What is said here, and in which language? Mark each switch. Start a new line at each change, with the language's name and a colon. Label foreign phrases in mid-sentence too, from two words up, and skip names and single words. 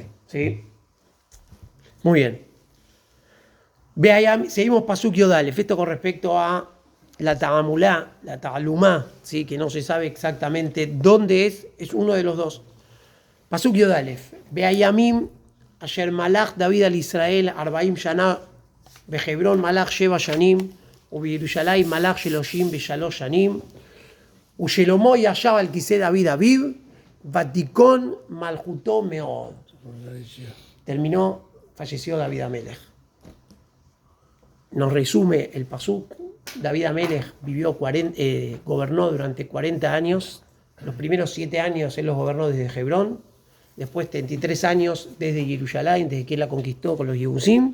Spanish: ¿Sí? Muy bien. Ve allá, seguimos
Hebrew: פסוק יא.
Spanish: Esto con respecto a la Ta'amulá, la Ta'alumá, ¿sí? Que no se sabe exactamente dónde es uno de los dos.
Hebrew: פסוק יא.
Spanish: Ve allá Mim,
Hebrew: אשר מלך דוד על ישראל ארבעים שנה בחברון מלך שבע שנים, ובירושלים מלך 33 שנים, ושלמה ישב על כיסא דוד אביו, ותיכון מלכותו מאוד.
Spanish: Falleció David Amelech. Nos resume el Pasuk. David Amelech gobernó durante 40 años. Los primeros 7 años él los gobernó desde Hebrón, después 33 años desde Jerusalén, desde que él la conquistó con los Yebusim.